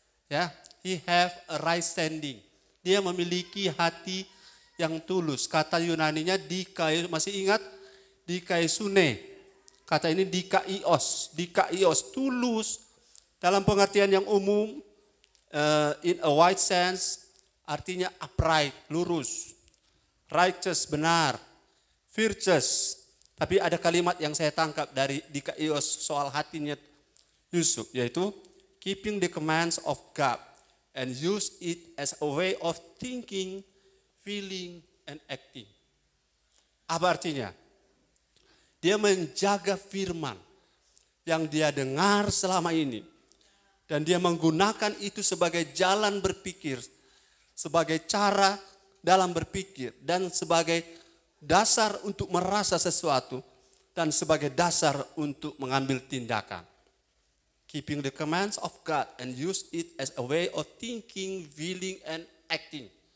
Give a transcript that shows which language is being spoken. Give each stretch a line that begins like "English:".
English: Ya, he have a right standing.
Indonesian: Dia memiliki hati yang tulus. Kata Yunaninya masih ingat? Dikaisune, kata ini dikaios, tulus dalam pengertian yang umum,
English: in a wide sense,
Indonesian: artinya upright, lurus, righteous, benar, virtuous. Tapi ada kalimat yang saya tangkap dari dikaios soal hatinya Yusuf, yaitu
English: keeping the commands of God and use it as a way of thinking, feeling, and acting.
Indonesian: Apa artinya? Dia menjaga firman yang dia dengar selama ini. Dan dia menggunakan itu sebagai jalan berpikir, sebagai cara dalam berpikir, dan sebagai dasar untuk merasa sesuatu, dan sebagai dasar untuk mengambil tindakan.
English: Keeping the commands of God and use it as a way of thinking, feeling, and acting.